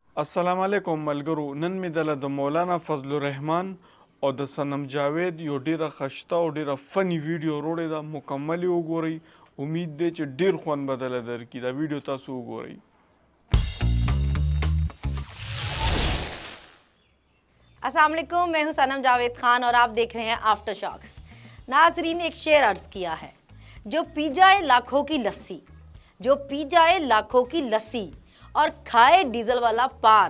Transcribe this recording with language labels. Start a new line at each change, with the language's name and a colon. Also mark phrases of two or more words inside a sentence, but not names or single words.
Pashto: السلام علیکم ملګرو نن مې دلته د مولانا فضل الرحمان اور د صنم جاوید یو ډیره خشته او ډیره فنی ویډیو وروړې ده مکمل وګورئ امید دی چې ډیر خوند بدله درکړي دا ویډیو تاسو وګورئ
Urdu: السلام علیکم، میں ہوں صنم جاوید خان اور آپ دیکھ رہے ہیں آفٹر شاکس. ناظرین، ایک شعر عرض کیا ہے، جو پی جائے لاکھوں کی لسی، جو پی جائے لاکھوں کی لسی اور کھائے ڈیزل والا پان.